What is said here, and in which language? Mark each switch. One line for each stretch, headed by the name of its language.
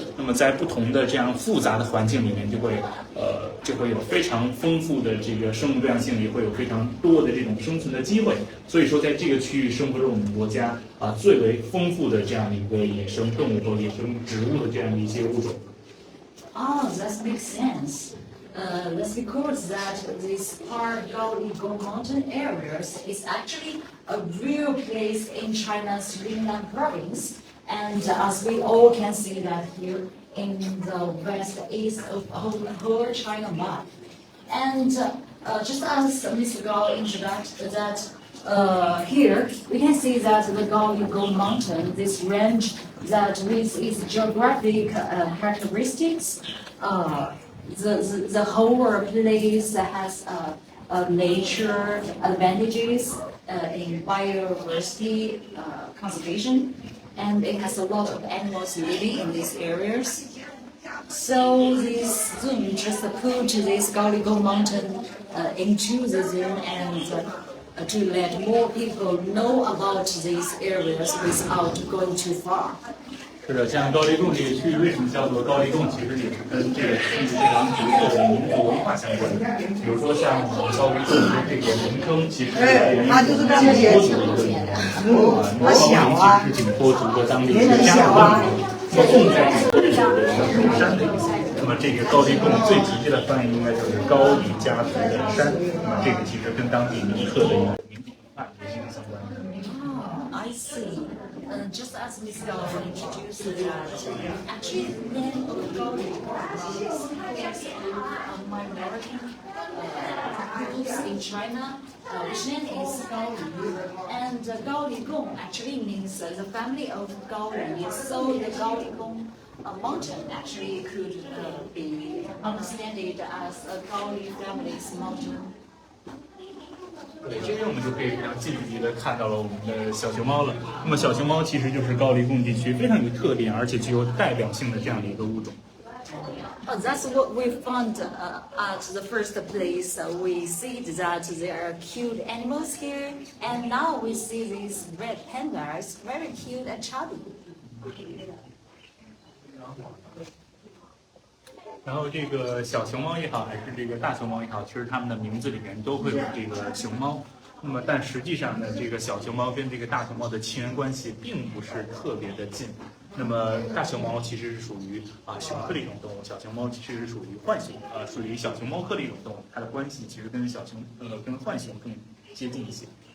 Chinese: 那么在不同的这样复杂的环境里面，就会有非常丰富的这个生物多样性，也会有非常多的这种生存的机会。所以说，在这个区域生活着我们国家最为丰富的这样的一个野生动物和野生植物的这样的一些物种。
English: Oh, that makes sense. That's because that this Gaoligong mountain areas is actually a real place in China's Yunnan province. And as we all can see that here in the west east of whole China map. And just as Mr. Gao introduced that here we can see that the Gaoligong mountain, this range that with its geographic characteristics, the whole place has nature advantages in biodiversity conservation, and it has a lot of animals living in these areas. So this zoo just put this Gaoligong mountain into the zoo and to let more people know about these areas without going too far.
Chinese: 是的，像高黎贡这个区域为什么叫做高黎贡，其实也是跟这个区域非常独特的民族文化相关。比如说像我们高黎贡的这个名称，其实源于景颇族的一个高黎其实是景颇族的当地一个家族的名字。贡在有山的意思。那么这个高黎贡最直接的翻译应该就是高黎家族的山。那么这个其实跟当地独特的一个民族文化也是相关的。
English: I see. Just as Mr. introduced that, actually the name of Gaoli is a minority groups in China, which name is Gaoli. And Gaoli Gong actually means the family of Gaoli. So the Gaoli Gong mountain actually could be understood as a Gaoli family's mountain.
Chinese: 对，这边我们就可以非常近距离的看到了我们的小熊猫了。那么小熊猫其实就是高黎贡地区非常有特点，而且具有代表性的这样的一个物种。
English: Oh, that's what we found at the first place. We see that there are cute animals here, and now we see these red pandas, very cute and chubby.
Chinese: 然后这个小熊猫也好，还是这个大熊猫也好，其实它们的名字里面都会有这个熊猫。那么，但实际上呢，这个小熊猫跟这个大熊猫的亲缘关系并不是特别的近。那么，大熊猫其实是属于熊科的一种动物，小熊猫其实是属于浣熊属于小熊猫科的一种动物，它的关系其实跟跟浣熊更接近一些。